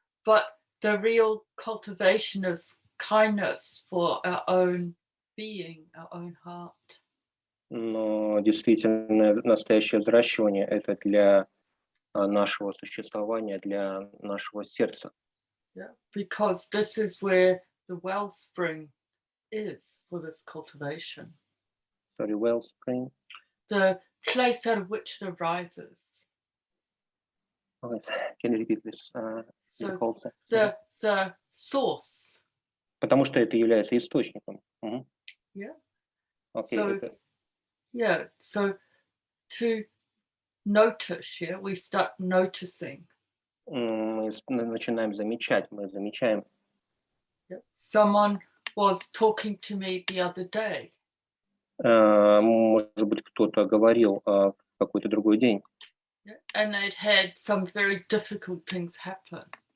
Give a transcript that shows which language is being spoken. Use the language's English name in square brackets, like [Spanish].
[English] But the real cultivation of kindness for our own being, our own heart. [Russian] Но действительно настоящее взращивание — это для нашего существования, для нашего сердца. [English] Yeah, because this is where the wellspring is for this cultivation. Sorry, wellspring. The place out of which it arises. Okay. Can you repeat this? So Also? the source. [Russian] Потому что это является источником. [English] Yeah. Okay, So yeah, so to notice, yeah, we start noticing. [Russian] Мы начинаем замечать, мы замечаем. [English] Yeah. Someone was talking to me the other day. [Russian] Может быть, кто-то говорил в какой-то другой день. [English] Yeah, and they'd had some very difficult things happen.